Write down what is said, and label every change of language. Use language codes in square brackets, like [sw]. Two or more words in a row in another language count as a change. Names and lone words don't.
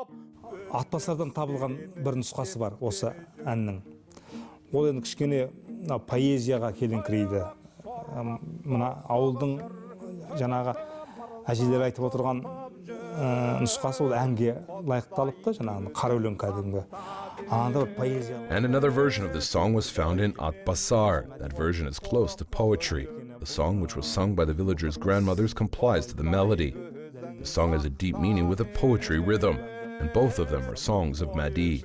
[kk] Атбасардан табылған бір нұсқасы бар осы әннің. Ол енді кішкене поэзияға келіңкірейді. Мына ауылдың жаңағы әжелер айтып отырған нұсқасы ол әнге лайықталыпты, жаңағы қара өлең кәдімгі. [en] And another version of this song was found in Atbasar. That version is close to poetry. The song, which was sung by the villagers' grandmothers, complies to the melody. The song has a deep meaning with a poetry rhythm, and both of them are songs of Madi.